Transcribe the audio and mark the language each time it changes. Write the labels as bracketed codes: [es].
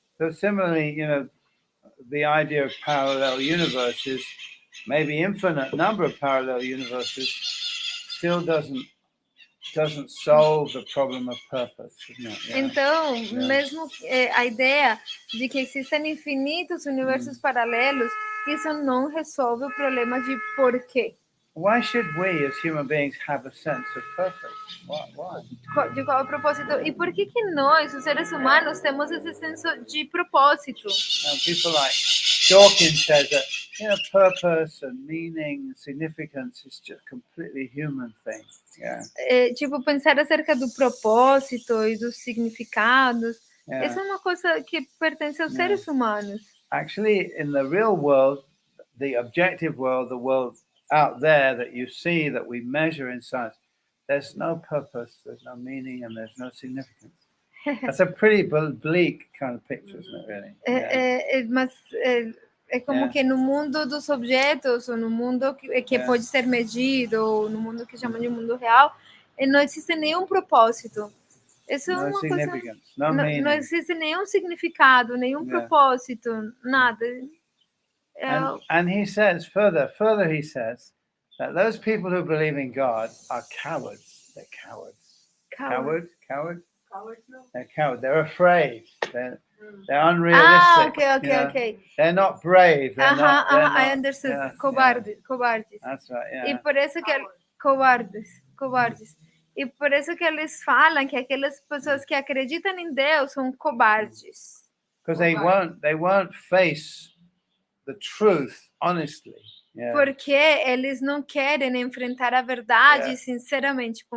[en] So similarly, the idea of parallel universes, maybe infinite number of parallel universes, still doesn't solve the problem of purpose, isn't it? [pt] Então, mesmo a ideia de que existem infinitos universos paralelos, isso não resolve o problema de porquê. [en] Why should we, as human beings, have a sense of purpose? Why? [pt] De qual é o propósito? E por que nós, os seres humanos, temos esse senso de propósito? [en] People like Dawkins says that purpose and meaning and significance is just a completely human thing. Yeah. [pt] Tipo, pensar acerca do propósito e dos significados, [en] Yeah. [pt] isso é uma coisa que pertence aos seres humanos. [en] Actually, in the real world, the objective world, the world out there that you see, that we measure in science, there's no purpose, there's no meaning, and there's no significance. That's a pretty bleak kind of picture, isn't it, really? [pt] Mas é como que no mundo dos objetos, ou no mundo que pode ser medido, ou no mundo que chamam de mundo real, não existe nenhum propósito. Isso é [en] No [pt] uma coisa. [en] significance, no meaning. [pt] Não existe nenhum significado, nenhum propósito, nada. [en] And he says further he says that those people who believe in God are cowards. They're cowards. Coward? Coward, no. They're cowards. They're afraid. They're unrealistic. Ok. They're not brave. They're not, I understood. Yeah, [pt] Cobardes. [en] That's right, yeah. [pt] E por isso que covardes. E por isso que eles falam que aquelas pessoas que acreditam em Deus são cobardes. [en] Because they won't face the truth honestly. Yeah. [pt] Porque eles não querem enfrentar a verdade sinceramente.